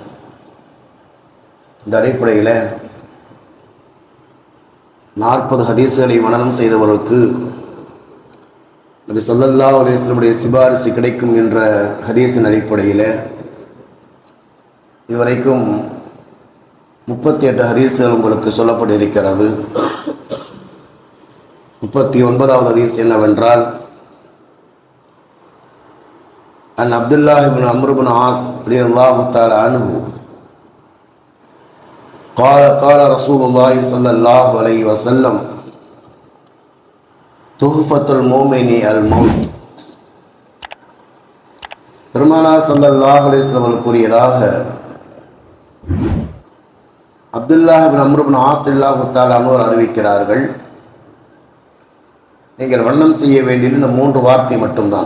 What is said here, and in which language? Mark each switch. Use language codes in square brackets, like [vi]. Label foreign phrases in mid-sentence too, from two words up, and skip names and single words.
[ta] இந்த அடிப்படையில் 40 ஹதீஸ்களை மனனம் செய்தவர்களுக்கு நபி [ar] صلى الله عليه وسلم [ta] சிபாரிசு கிடைக்கும் என்ற ஹதீஸின் அடிப்படையில் இதுவரைக்கும் 38 ஹதீஸ்கள் உங்களுக்கு சொல்லப்பட்டிருக்கிறது. 39வது ஹதீஸ் என்னவென்றால், [ar] عن عبد الله بن عمرو بن العاص رضي الله تعالى عنه قال رسول الله صلى الله عليه وسلم تحفة المؤمن الموت. [ta] பெருமானார் [ar] صلى الله عليه وسلم [ta] அவர்கள் கூறியதாக, அப்துல்லாஹ் இப்னு அம்ர் இப்னு ஆஸ் [ar] رضي الله تعالى عنه [ta] அறிவிக்கிறார்கள், நீங்கள் வண்ணம் செய்ய வேண்டியது இந்த 3 வார்த்தை மட்டும்தான்.